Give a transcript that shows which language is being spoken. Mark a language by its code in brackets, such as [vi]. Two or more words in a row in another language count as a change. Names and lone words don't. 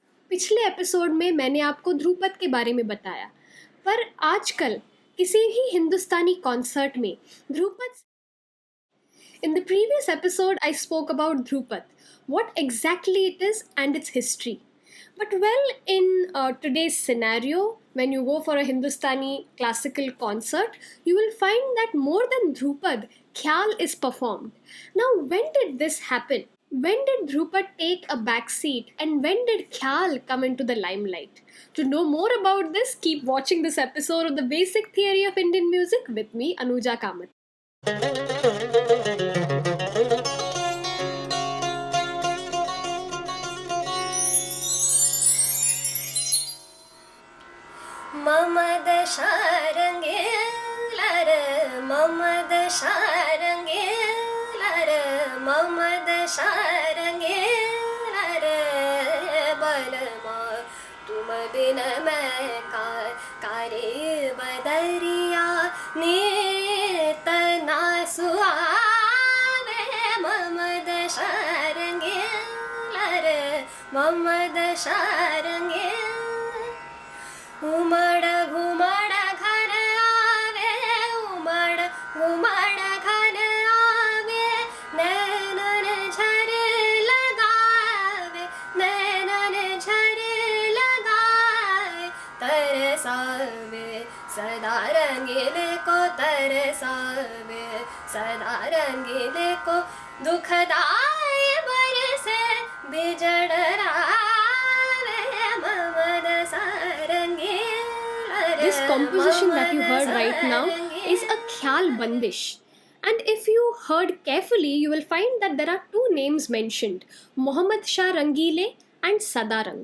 [hi] पिछले एपिसोड में मैंने आपको ध्रुपद के बारे में बताया, पर आजकल किसी भी हिंदुस्तानी कॉन्सर्ट में ध्रुपद [en] In the previous episode, I spoke about Dhrupad, what exactly it is and its history. But well, in today's scenario, when you go for a Hindustani classical concert, you will find that more than Dhrupad, Khyaal is performed. Now, when did this happen? When did Dhrupad take a back seat and when did Khyaal come into the limelight? To know more about this, keep watching this episode of The Basic Theory of Indian Music with me, Anuja Kamath. ममद शारंगे लर ममद शारंगे [hi] लर ममद शारंगे लर बलमा तुम बिन मैं कारे बदरिया नेत ना सुहावे ममद शारंगे लर ममद शारंगे उमड़ घुमड़ घर आवे उमड़ घुमड़ घर आवे नैनन झरे लगावे नैनन झरे लगावे तरसावे सदा रंगीले को तरसावे सदा रंगीले को दुखदाई बरसे बिजड़ [en] This composition that you heard right now is a Khyaal Bandish. And if you heard carefully, you will find that there are two names mentioned, Muhammad Shah Rangile and Sadarang.